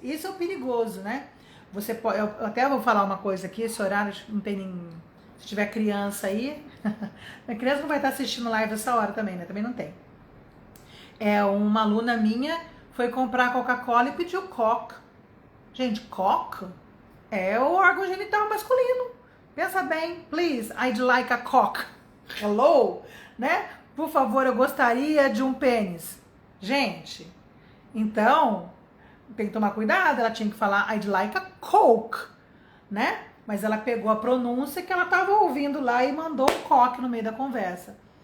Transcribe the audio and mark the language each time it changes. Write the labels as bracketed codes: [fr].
[pt] Isso é o perigoso, né? Você pode, eu até vou falar uma coisa aqui, esse horário não tem nem, se tiver criança aí, a criança não vai estar assistindo live essa hora também, né? Também não tem. Uma aluna minha foi comprar Coca-Cola e pediu Coke. Gente, Coke é o órgão genital masculino. Pensa bem, [en] please, I'd like a cock. Hello? Né? [pt] Por favor, eu gostaria de um pênis. Gente, então, tem que tomar cuidado, ela tinha que falar [en] I'd like a coke, [pt] né? Mas ela pegou a pronúncia que ela estava ouvindo lá e mandou um cock no meio da conversa.